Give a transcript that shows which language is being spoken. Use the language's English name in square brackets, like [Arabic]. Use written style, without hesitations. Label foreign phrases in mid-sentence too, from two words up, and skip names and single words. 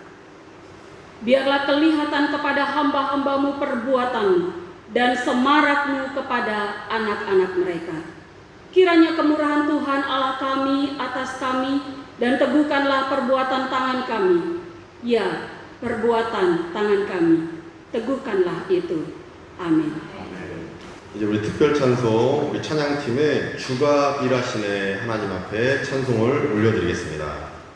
[Indonesian] Biarlah kelihatan kepada hamba-hamba-Mu perbuatan-Mu dan semarak-Mu kepada anak-anak mereka. Kiranya kemurahan Tuhan Allah kami atas kami dan teguhkanlah perbuatan tangan kami. Ya, perbuatan tangan kami. teguhkanlah itu. [Korean] 아멘. 이제 우리 특별 찬송, 우리 찬양팀의 주가 일하시네 하나님 앞에 찬송을 올려드리겠습니다.